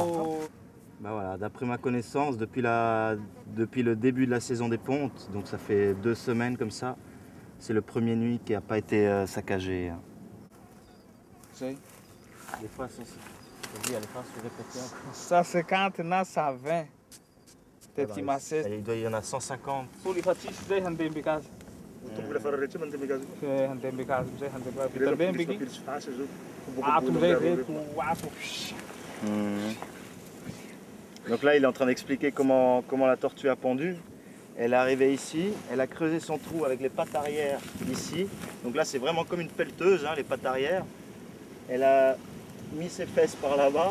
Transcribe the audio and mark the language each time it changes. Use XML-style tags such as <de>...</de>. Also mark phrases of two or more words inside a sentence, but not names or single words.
<fr>Bah voilà, d'après ma connaissance, depuis le début de la saison des pontes, donc ça fait 2 semaines comme ça, C'est le premier nuit qui n'a pas été saccagé. Sim. Les fois, les fois se répétaient encore.</fr> <mg>150 na 120. Tety macet.</mg> <fr>Il y en a 150.</fr> <mg>Folo efa tsisy zay handeha amby casa. Handeha amby casa amizay handeha vita be amby iny. Ato amizay reto ato.</mg> <fr>Donc là, il est en train d'expliquer comment la tortue a pendu. Elle est arrivée ici, elle a creusé son trou avec les pattes arrière ici. Donc là, c'est vraiment comme une pelleteuse, hein, les pattes arrière. Elle a mis ses fesses par là-bas.</fr>